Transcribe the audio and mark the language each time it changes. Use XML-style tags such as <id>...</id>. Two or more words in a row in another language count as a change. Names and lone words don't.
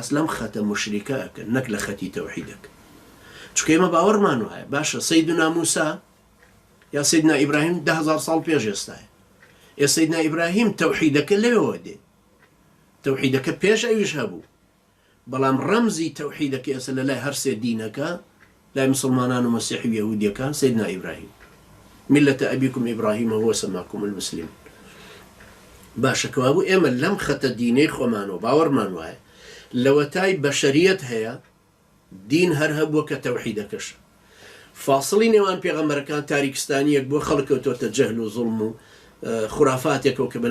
<ckb>لەم خەتە مشریکە ئەکەن نەک لە خەتی تەوحیدەکە چونکە ئێمە باوەڕمان وایە باشە سەیدنا موسا یا سەیدنا ئیبراهیم 10,000 ساڵ پێش ئێستایە سەیدنا ئیبراهیم تەوحیدەکە لەوێەوە دێ تەوحیدەکە پێش ئەویش هەبوو بەڵام ڕەمزی تەوحیدەکە ئێستا لە لای هەر سێ دینەکە لای مسلمانان و مەسیحی و یەهودیەکان سەیدنا ئیبراهیم</ckb> <ar>ملة أبيكم إبراهيم هو سماكم المسلم</ar> <ckb>باشە کەوابوو ئێمە لەم خەتە دینەی خۆمانەوە باوەڕمان وایە لەوەتای بەشەریەت هەیە دین هەر هەبووە کە تەوحیدەکەش فاصلی نێوان پێغەمبەرەکان تاریکستانیەک بۆ خەڵکەوتۆتە جەهل و زوڵم و خورافاتێکەوە کە</ckb>